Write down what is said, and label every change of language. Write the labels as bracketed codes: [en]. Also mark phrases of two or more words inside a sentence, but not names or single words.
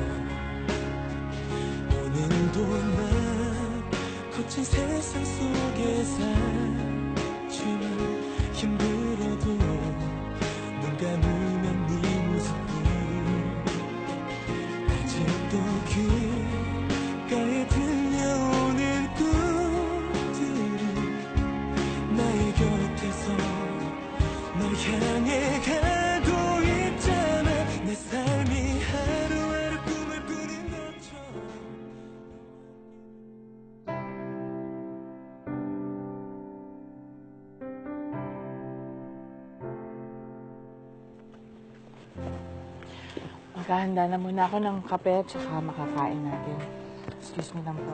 [ko] 오늘도 난 거친 세상 속에 살지만 힘들어도 눈 감으면 네 모습을 아직도 귓가에 들려오는 꿈들은 나의 곁에서 널 향해 가고 있잖아. 내 삶이 하루하루 꿈을 꾸는 것처럼. [tl] Maghahanda na muna ako ng kape at saka makakain natin. [en] Excuse me [tl] lang po.